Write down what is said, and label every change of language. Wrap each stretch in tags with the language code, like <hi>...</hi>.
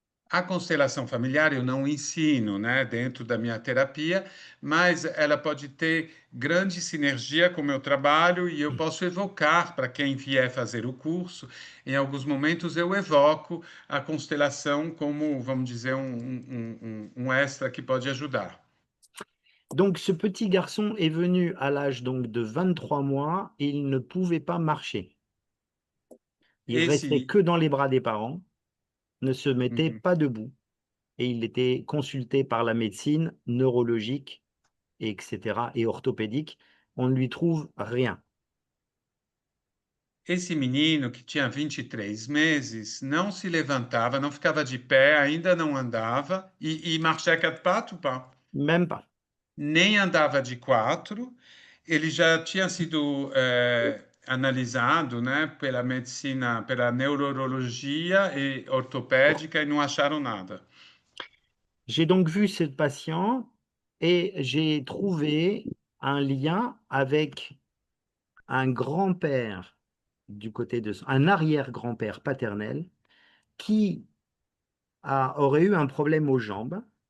<pt>A constelação familiar eu não ensino, né, dentro da minha terapia, mas ela pode ter grande sinergia com o meu trabalho e eu posso evocar para quem vier fazer o curso. Em alguns momentos eu evoco a constelação como, vamos dizer, um extra que pode ajudar.</pt> <fr>Donc, ce petit garçon est venu à l'âge donc de 23 mois et il ne pouvait pas marcher. Il restait</fr> <pt>Esse,</pt> <fr>que dans les bras des parents, ne se mettait uhum. pas debout et il était consulté par la médecine neurologique, et etc., et orthopédique. On ne lui trouve rien.</fr> <pt>Esse menino que tinha 23 meses não se levantava, não ficava de pé, ainda não andava e</pt> <fr>marchait à quatre pattes ou pas? Même pas.</fr> <pt>Nem andava de quatro. Ele já tinha sido analisado, né, pela medicina, pela neurologia e ortopédica e não acharam nada.</pt> <fr>J'ai donc vu ce patient et j'ai trouvé un lien avec un grand-père du côté de un arrière-grand-père paternel qui aurait eu un problème aux jambes.</fr>